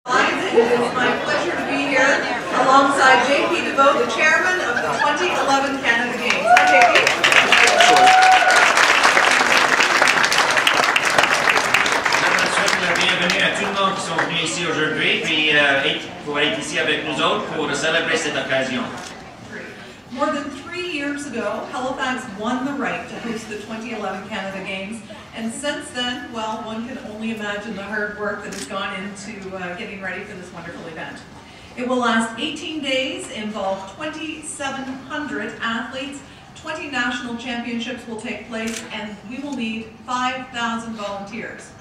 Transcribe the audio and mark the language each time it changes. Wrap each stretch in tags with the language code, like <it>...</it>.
<en>It is my pleasure to be here alongside JP DeVoe, the chairman of the 2011 Canada Games. Hi, JP.</en> <fr>Je souhaite la bienvenue à tout le monde qui sont venus ici aujourd'hui, puis pour être ici avec nous autres pour célébrer cette occasion.</fr> <en>More than 3 years ago, Halifax won the right to host the 2011 Canada Games, and since then, well, one can only imagine the hard work that has gone into getting ready for this wonderful event. It will last 18 days, involve 2,700 athletes, 20 national championships will take place, and we will need 5,000 volunteers.</en>